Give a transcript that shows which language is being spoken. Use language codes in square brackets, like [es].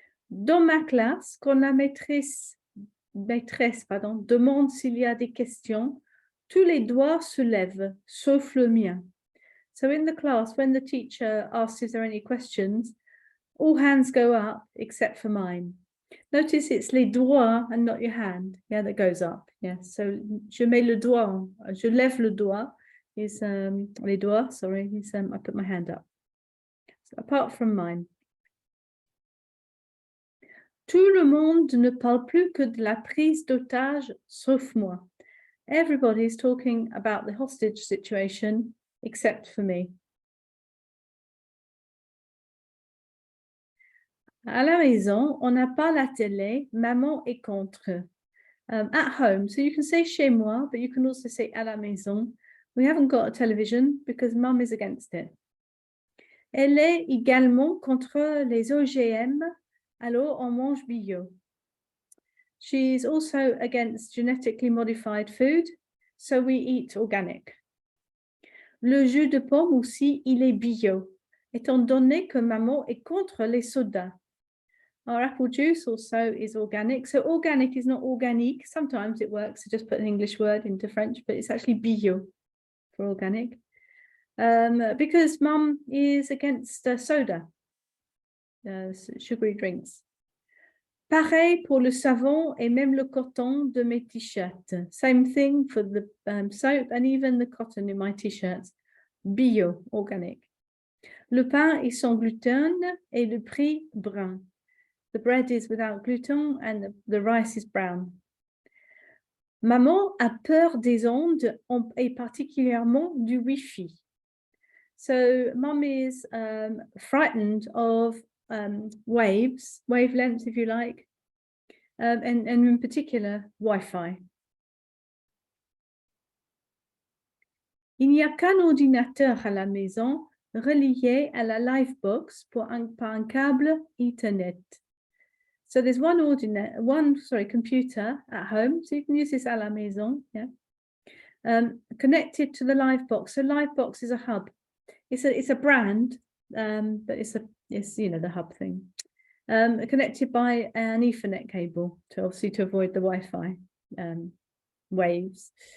[fr] Dans ma classe, quand la maîtresse demande s'il y a des questions, tous les doigts se lèvent, sauf le mien. [en] So in the class, when the teacher asks if there are any questions, all hands go up except for mine. Notice it's [fr] les doigts [en] and not your hand. Yeah, that goes up. Yeah, so [fr] je mets le doigt, je lève le doigt [en] is [fr] les doigts, [en] sorry, is I put my hand up. So apart from mine. [fr] Tout le monde ne parle plus que de la prise d'otage, sauf moi. [en] Everybody is talking about the hostage situation, except for me. [fr] À la maison, on n'a pas la télé, maman est contre. [en] At home, so you can say [fr] chez moi, [en] but you can also say [fr] à la maison. [en] We haven't got a television because mum is against it. [fr] Elle est également contre les OGM, alors on mange bio. [en] She's also against genetically modified food, so we eat organic. [fr] Le jus de pomme aussi, il est bio, étant donné que maman est contre les sodas. [en] Our apple juice also is organic. So organic is not organique. Sometimes it works to just put an English word into French, but it's actually bio for organic. Because mum is against soda, sugary drinks. [fr] Pareil pour le savon et même le coton de mes t-shirts. [en] Same thing for the soap and even the cotton in my t-shirts. Bio, organic. [fr] Le pain est sans gluten et le prix brun. [en] The bread is without gluten and the rice is brown. [fr] Maman a peur des ondes et particulièrement du Wi-Fi. [en] So mom is frightened of wavelengths, if you like, and in particular, Wi-Fi. [fr] Il n'y a qu'un ordinateur à la maison relié à la Livebox par un câble Ethernet. [en] So there's one computer at home, so you can use this [fr] à la maison, [en] yeah, connected to the Livebox. So Livebox is a hub. It's a brand, but it's the hub thing. Connected by an Ethernet cable to avoid the Wi-Fi waves.